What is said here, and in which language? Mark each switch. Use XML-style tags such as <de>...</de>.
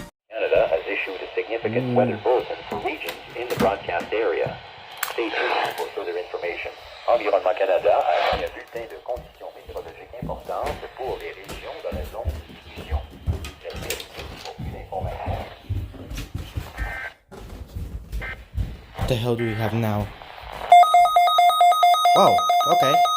<en>Canada has issued a significant weather bulletin for regions in the broadcast area. Stay tuned for further information.</en> <fr>Environnement Canada a émis un bulletin de conditions météorologiques importantes pour les régions dans la zone de diffusion. Restez à l'écoute pour plus d'informations.</fr> <en>What the hell do we have now? Oh, okay.</en>